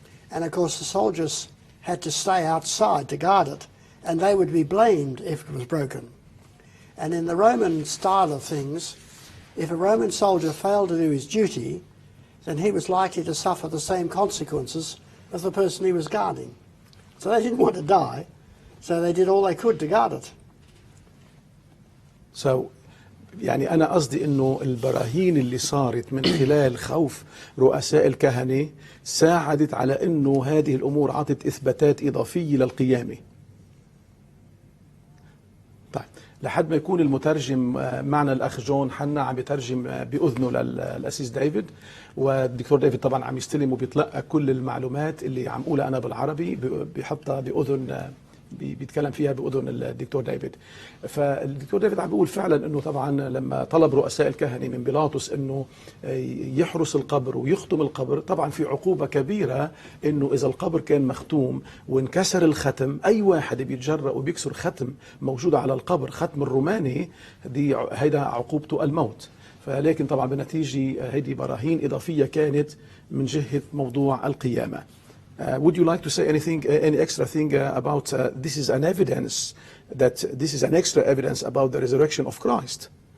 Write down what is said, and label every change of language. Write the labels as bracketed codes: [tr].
[en] And of course the soldiers had to stay outside to guard it, and they would be blamed if it was broken. And in the Roman style of things, if a Roman soldier failed to do his duty, then he was likely to suffer the same consequences as the person he was guarding. So they didn't want to die, so they did all they could to guard it. [ar] So يعني أنا قصدي إنه البراهين اللي صارت من خلال خوف رؤساء الكهنة ساعدت على إنه هذه الأمور عطت إثباتات إضافية للقيامة. طيب لحد ما يكون المترجم معنا الأخ جون حنا عم يترجم بأذنه للأسيس دايفيد، والدكتور دايفيد طبعا عم يستلم وبيتلقى كل المعلومات اللي عم أقولها أنا بالعربي بيحطها بأذن بيتكلم فيها بأذن الدكتور دايفيد. فالدكتور دايفيد عم بيقول فعلا انه طبعا لما طلب رؤساء الكهنه من بيلاطس انه يحرس القبر ويختم القبر، طبعا في عقوبه كبيره انه اذا القبر كان مختوم وانكسر الختم، اي واحد بيتجرأ وبيكسر ختم موجود على القبر، ختم الروماني، دي هيدا عقوبته الموت. فلكن طبعا بالنتيجه هيدي براهين اضافيه كانت من جهه موضوع القيامه. [en] Would you like to say anything, any extra thing about this is an evidence that this is an extra evidence about the resurrection of Christ?